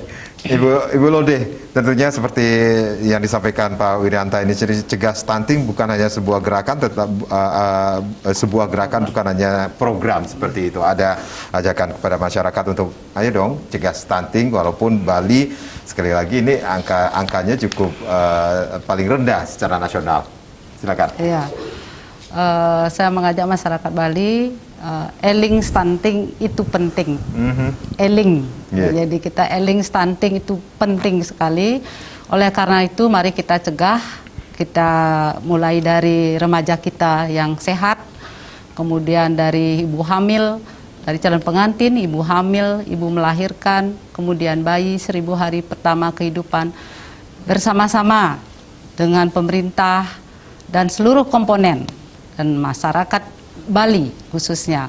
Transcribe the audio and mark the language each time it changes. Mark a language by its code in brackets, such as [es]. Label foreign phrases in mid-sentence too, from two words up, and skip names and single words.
[id] Ibu Lode, tentunya seperti yang disampaikan Pak Wirianta ini, cegah stunting bukan hanya sebuah gerakan, tetap sebuah gerakan, bukan hanya program seperti itu. Ada ajakan kepada masyarakat untuk ayo dong cegah stunting, walaupun Bali sekali lagi ini angkanya cukup paling rendah secara nasional. Silakan. Iya. Saya mengajak masyarakat Bali, eling stunting itu penting. Eling. Jadi kita eling stunting itu penting sekali. Oleh karena itu mari kita cegah, kita mulai dari remaja kita yang sehat, kemudian dari ibu hamil, dari calon pengantin, ibu hamil, ibu melahirkan, kemudian bayi 1000 hari pertama kehidupan, bersama-sama dengan pemerintah dan seluruh komponen dan masyarakat Bali khususnya.